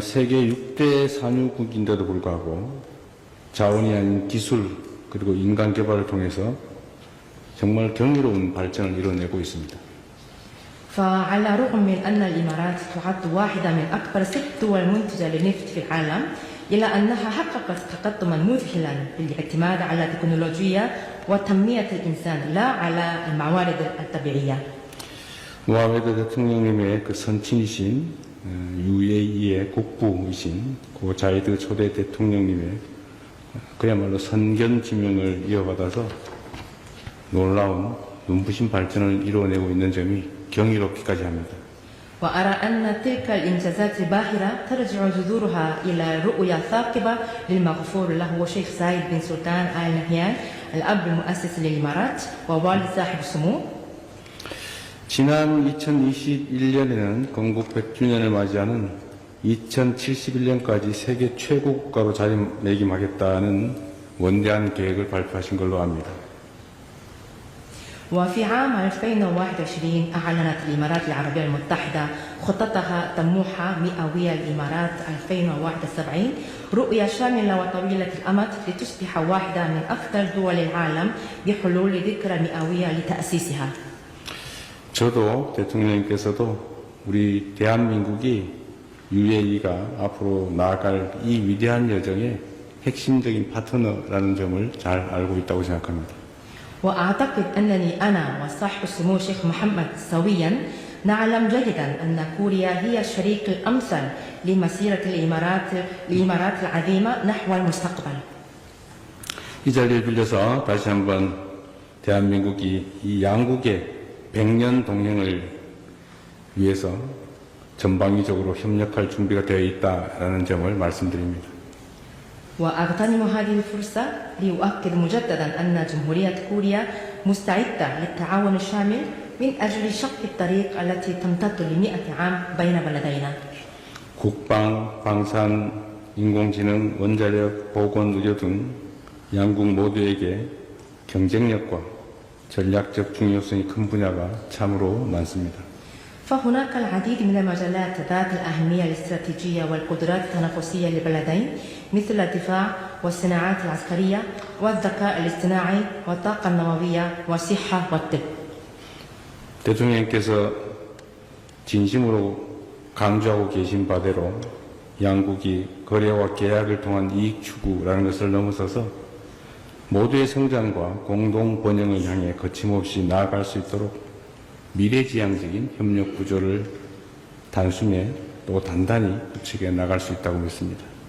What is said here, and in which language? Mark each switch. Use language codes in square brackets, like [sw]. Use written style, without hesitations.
[ko] 세계 6대 산유국인데도 불구하고 자원이 아닌 기술 그리고 인간 개발을 통해서 정말 경이로운 발전을 이뤄내고 있습니다. [ar] فعلى الرغم من أن الإمارات تعد واحدة من أكبر 6 دول منتجة للنفط في العالم، إلا أنها حققت تقدما مذهلا بالاعتماد على التكنولوجيا وتنمية الإنسان لا على الموارد الطبيعية. [ko] 모하메드 대통령님의 그 선친이신 UAE의 국부이신 고 자이드 초대 대통령님의 그야말로 선견 지명을 이어받아서 놀라운 눈부신 발전을 이루어내고 있는 점이 경이롭기까지 합니다. [ar] وأرى أن تلك الإنجازات الباهرة ترجع جذورها إلى رؤية ثاقبة للمغفور له شيخ زايد بن سلطان آل نهيان الأب المؤسس للإمارات ووالد صاحب السمو. [ko] 지난 2021년에는 건국 100주년을 맞이하는 2071년까지 세계 최고 국가로 자리매김하겠다는 원대한 계획을 발표하신 걸로 압니다. [ar] وفي عام 2021 أعلنت الإمارات العربية المتحدة خطتها طموحة مئوية الإمارات 2071، رؤية شاملة وطويلة الأمد لتصبح واحدة من أفضل دول العالم بحلول ذكرى مئوية لتأسيسها. [ko] 저도 대통령님께서도 우리 대한민국이 UAE가 앞으로 나아갈 이 위대한 여정의 핵심적인 파트너라는 점을 잘 알고 있다고 생각합니다. [ar] وأعتقد أنني أنا وصاحب السمو الشيخ محمد سويا نعلم جيدا أن كوريا هي الشريك الأمثل لمسيرة الإمارات العظيمة نحو المستقبل. [ko] 이 자리를 빌려서 다시 한번 대한민국이 이 양국의 100년 동행을 위해서 전방위적으로 협력할 준비가 되어 있다라는 점을 말씀드립니다. [ar] وأغتنم هذه الفرصة لأؤكد مجددا أن جمهورية كوريا مستعدة للتعاون الشامل من أجل شق الطريق التي تمتد ل100 عام بين بلدينا. [ko] 국방, 방산, 인공지능, 원자력, 보건, 의료 등 양국 모두에게 경쟁력과 전략적 중요성이 큰 분야가 참으로 많습니다. [ar] فهناك العديد من المجالات ذات الأهمية الاستراتيجية والقدرات التنافسية للبلدين مثل الدفاع والصناعات العسكرية والذكاء الاصطناعي والطاقة النووية والصحة والطب. [ko] 대통령께서 진심으로 강조하고 계신 바대로 양국이 거래와 계약을 통한 이익 추구라는 것을 넘어서서 모두의 성장과 공동 번영을 향해 거침없이 나아갈 수 있도록 미래지향적인 협력 구조를 단숨에 또 단단히 구축해 나갈 수 있다고 믿습니다.